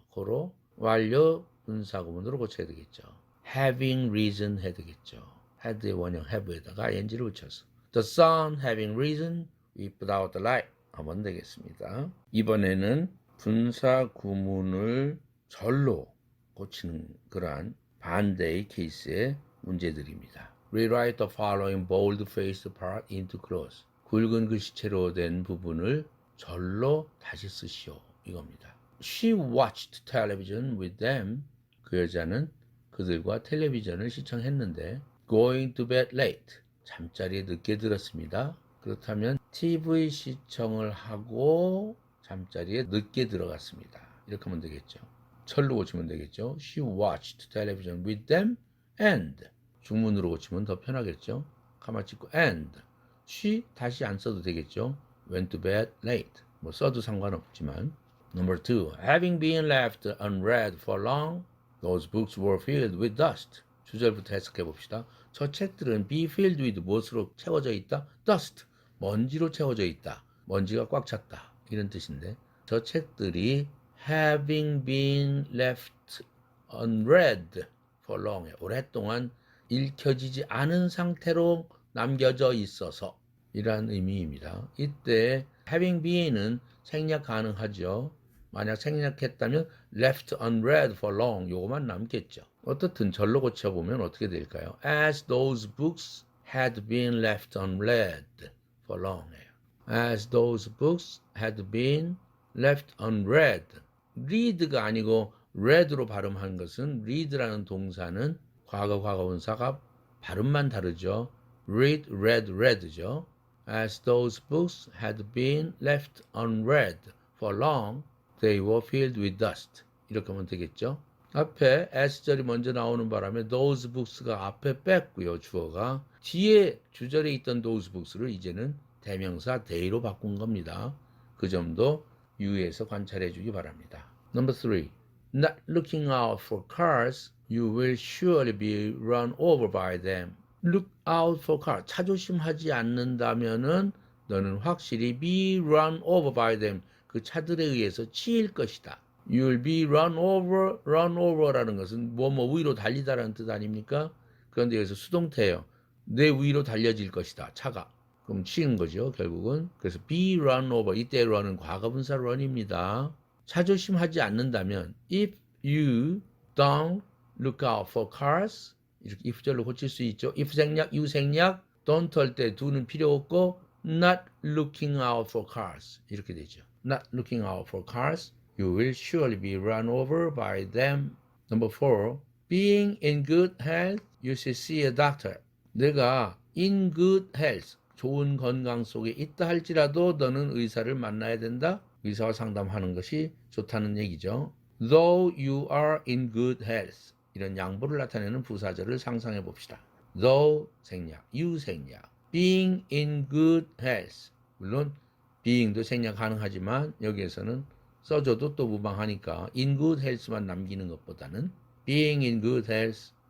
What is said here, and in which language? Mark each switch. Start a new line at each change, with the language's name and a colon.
Korean: 고로 완료 분사구문으로 고쳐야 되겠죠.
English: having risen
Korean: 해야 되겠죠. had의 원형 have에다가 ing를 붙여서
English: the sun having risen, we put out the light
Korean: 하면 되겠습니다. 이번에는 분사 구문을 절로 고치는 그러한 반대의 케이스의 문제들입니다.
English: Rewrite the following bold-faced part into clause.
Korean: 굵은 글씨체로 된 부분을 절로 다시 쓰시오. 이겁니다.
English: She watched television with them.
Korean: 그 여자는 그들과 텔레비전을 시청했는데
English: going to bed late.
Korean: 잠자리에 늦게 들었습니다. 그렇다면 TV 시청을 하고 잠자리에 늦게 들어갔습니다. 이렇게 하면 되겠죠. 철로 고치면 되겠죠.
English: She watched television with them and
Korean: 중문으로 고치면 더 편하겠죠. 가마 찍고 and she 다시 안 써도 되겠죠.
English: went to bed late
Korean: 뭐 써도 상관없지만
English: Number 2. Having been left unread for long, those books were filled with dust.
Korean: 주절부터 해석해 봅시다. 저 책들은
English: be filled with
Korean: 무엇으로 채워져 있다? dust. 먼지로 채워져 있다. 먼지가 꽉 찼다. 이런 뜻인데 저 책들이
English: having been left unread for long.
Korean: 오랫동안 읽혀지지 않은 상태로 남겨져 있어서 이란 의미입니다. 이때 having been은 생략 가능하죠. 만약 생략했다면
English: left unread for long
Korean: 요거만 남겠죠. 어떻든 절로 고쳐보면 어떻게 될까요?
English: As those books had been left unread for long. As those books had been left unread.
Korean: read가 아니고 read로 발음한 것은 read라는 동사는 과거분사가 발음만 다르죠.
English: read, read, read죠. As those books had been left unread for long, they were filled with dust.
Korean: 이렇게 하면 되겠죠. 앞에 as절이 먼저 나오는 바람에 those books가 앞에 뺐고요. 주어가 뒤에 주절에 있던 those books를 이제는 대명사 they로 바꾼 겁니다. 그 점도 유의해서 관찰해 주기 바랍니다.
English: Number 3. Not looking out for cars, you will surely be run over by them. Look out for cars.
Korean: 차조심하지 않는다면은 너는 확실히
English: be run over by them.
Korean: 그 차들에 의해서 치일 것이다.
English: You'll be run over
Korean: 라는 것은 뭐뭐 위로 달리다라는 뜻 아닙니까? 그런데 여기서 수동태예요. 내 위로 달려질 것이다. 차가. 그럼 치는 거죠. 결국은. 그래서 be run over. 이때 run은 과거분사 run입니다. 차조심하지 않는다면
English: if you don't look out for cars
Korean: 이렇게 if절로 고칠 수 있죠. if 생략, you 생략, don't 할 때 do는 필요 없고
English: not looking out for cars
Korean: 이렇게 되죠.
English: Not looking out for cars, you will surely be run over by them. Number 4. Being in good health, you should see a doctor.
Korean: 내가
English: in good health,
Korean: 좋은 건강 속에 있다 할지라도 너는 의사를 만나야 된다. 의사와 상담하는 것이 좋다는 얘기죠.
English: Though you are in good health.
Korean: 이런 양보를 나타내는 부사절을 상상해 봅시다. Though 생략, you 생략.
English: Being in good health.
Korean: 물론 being도 생략 가능하지만 여기에서는 써줘도 또 무방하니까 in good health만 남기는 것보다는
English: being in good health.